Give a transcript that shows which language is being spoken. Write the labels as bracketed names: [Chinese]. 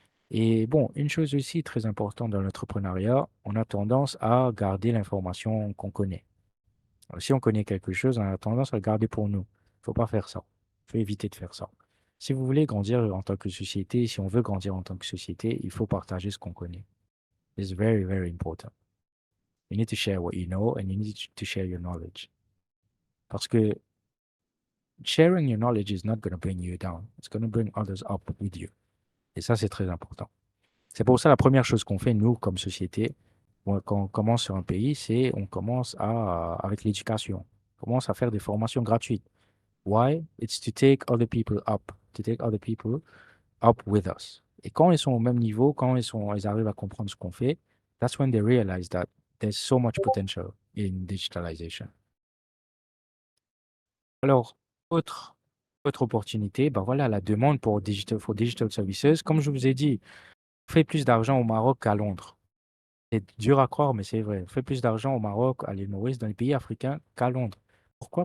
[French] Et bon, une chose aussi très importante dans l'entrepreneuriat, on a tendance à garder l'information qu'on connaît. Alors, si on connaît quelque chose, on a tendance à le garder pour nous. Il ne faut pas faire ça. Il faut éviter de faire ça. Si vous voulez grandir en tant que société, si on veut grandir en tant que société, il faut partager ce qu'on connaît. [English] It's very, very important. You need to share what you know and you need to share your knowledge. [French] Parce que [English] sharing your knowledge is not going to bring you down. It's going to bring others up with you. [French] Et ça, c'est très important. C'est pour ça la première chose qu'on fait, nous, comme société, quand on commence sur un pays, c'est on commence avec l'éducation. On commence à faire des formations gratuites. [English] Why? It's to take other people up, to take other people up with us. [French] Et quand ils sont au même niveau, quand ils arrivent à comprendre ce qu'on fait, [English] that's when they realize that there's so much potential in digitalization. [French] Alors, autre, autre opportunité, ben voilà, la demande [English] for digital services. [French] Comme je vous ai dit, on fait plus d'argent au Maroc qu'à Londres. C'est dur à croire, mais c'est vrai. On fait plus d'argent au Maroc, à l'île Maurice, dans les pays africains qu'à Londres. Pourquoi?